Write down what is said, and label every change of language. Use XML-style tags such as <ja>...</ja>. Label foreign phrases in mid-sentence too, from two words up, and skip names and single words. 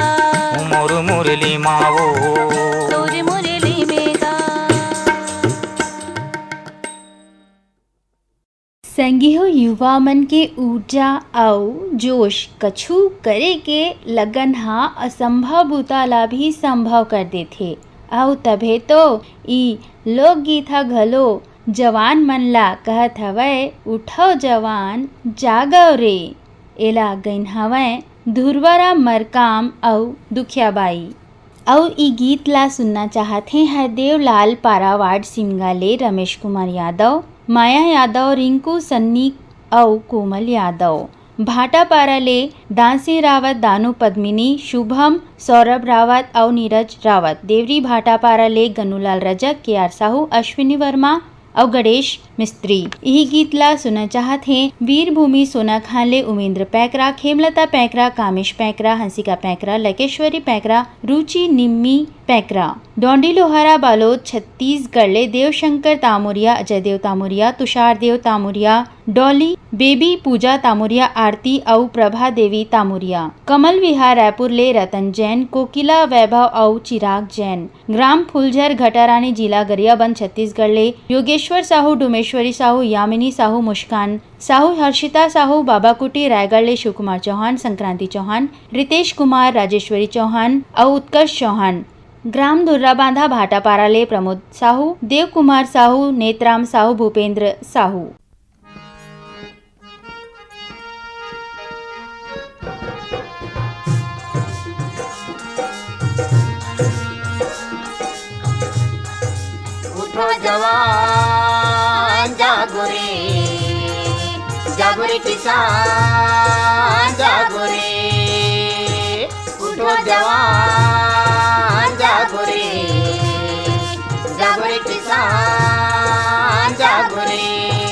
<hne>मोर मुरली माँ हो तोर मुरली में गा संगियो युवा मन के ऊर्जा आउ जोश कछु करे के लगन हा असंभव भूताला भी संभव कर देथे आउ तभे तो ई लोकगीत हा घलो जवान मन ला कहत हवय उठो जवान जागव रे एला गइन हवय धुरवरा मरकाम आउ दुखियाबाई आउ ई गीत ला सुनना चाहते हरदेव लाल पारावाड़ सिमगा ले रमेश कुमार यादव माया यादव रिंकू सन्नी और कोमल यादव भाटापारा ले दांसी रावत दानू पद्मिनी शुभम सौरभ रावत और नीरज रावत देवरी भाटापारा ले गनुलाल रजक के आर साहू अश्विनी वर्मा और गणेश मिस्त्री यही गीत ला सुना चाहत हैं वीरभूमि सोना खान ले उमेंद्र पैकरा खेमलता पैकरा कामेश पैकरा हंसिका पैकरा लकेश्वरी पैकरा रुचि निम्मी पैकरा डोंडी लोहारा बालोद छत्तीसगढ़ ले देवशंकर तामुरिया अजय देव तामुरिया तुषार देव तामुरिया डॉली बेबी पूजा तामुरिया आरती और प्रभा देवी तामुरिया कमल विहार रायपुर ले रतन जैन कोकिला वैभव और चिराग जैन ग्राम फुलझर घटारानी जिला गरियाबंद छत्तीसगढ़ ले योगेश्वर साहू डुमेश्वरी साहू यामिनी साहू मुस्कान साहू हर्षिता साहू बाबाकुटी रायगढ़ ले शिव कुमार चौहान संक्रांति चौहान रितेश कुमार राजेश्वरी चौहान और उत्कर्ष चौहान ग्राम धुर्रा बांधा भाटापारा ले प्रमोद साहू देव कुमार साहू नेत्राम साहू भूपेंद्र साहू उठो जवान जागो रे किसान जागो रे उठो जवान जागो रे किसान जागो रे</hne>